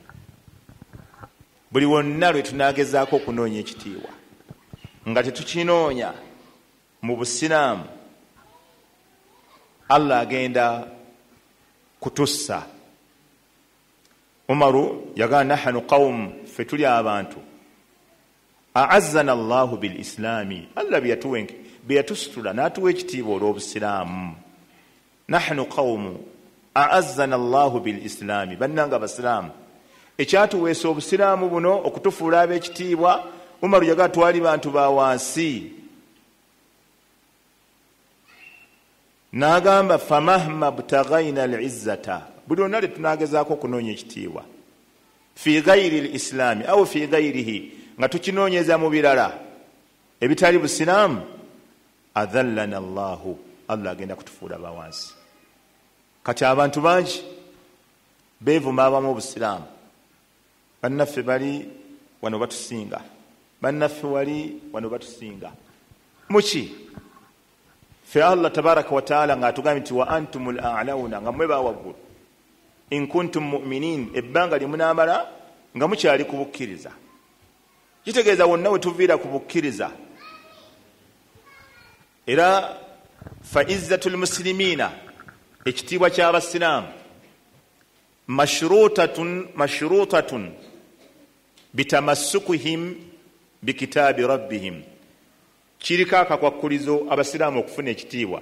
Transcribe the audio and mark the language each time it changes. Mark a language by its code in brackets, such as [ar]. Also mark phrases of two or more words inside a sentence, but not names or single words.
[lg] Buli wonna lwe tunagezaako okunoonya ekitiibwa nga tetukinoonya mu busiraamu, Allah agenda kutussa. Umaru yagamba [ar] نحن قوم, [lg] fe tuli abantu, [ar] أعزنا الله بالإسلام, [lg] Allah bye yatusitula n'atuwa ekitiibwa olw'obusiraamu. [ar] نحن قوم أعزنا الله بالإسلام, [lg] bannanga basiraamu, ekyatuweesa obusiraamu buno okutufuula ab'ekitiibwa. Umaru yagamba twali bantu ba wansi, n'agamba [ar] فمهما ابتغينا العزة, [lg] buli lwonna lwe tunagezaako okunoonya ekitiibwa [ar] في غير الإسلام أو في غيره, [lg] nga tukinoonyeza mu birala ebitali busiraamu, [ar] أذلنا الله, [lg] Allah agenda kutufuula bawansi. Kati abantu bangi beevuma abamu obusiraamu, bannaffe bali wano batusinga, bannaffe wali wano batusinga. Muki? Fe Allah [ar] تبارك وتعالى [lg] ng'atugambye nti [ar] وأنتم الأعلون, [lg] nga mmwe bawaggulu, [ar] إن كنتم مؤمنين, [lg] ebbanga lye munaamala nga mukyali ku bukkiriza. Kitegeeza wonna we tuviira ku bukkiriza. Era [ar] فعزة المسلمين, [lg] ekitiibwa ky'abasiraamu, [ar] مشروطة بتمسكهم بكتاب ربهم, [lg] kiriko akakwakkulizo abasiraamu okufuna ekitiibwa.